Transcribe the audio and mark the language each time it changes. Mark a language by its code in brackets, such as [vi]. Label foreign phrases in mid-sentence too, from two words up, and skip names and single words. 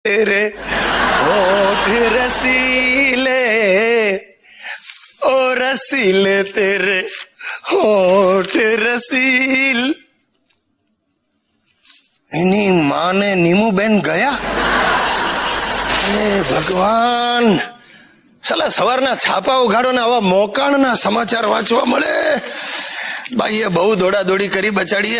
[hi] तेरे होठ रसीले ओ रसीले तेरे होठ रसील। [gu] એની માને નીમુબેન ગયા? હે ભગવાન, સાલા સવારના છાપા ઉઘાડો ને આવા મોકાણના સમાચાર વાંચવા મળે. બાઈએ બહુ દોડાદોડી કરી બચાડીએ.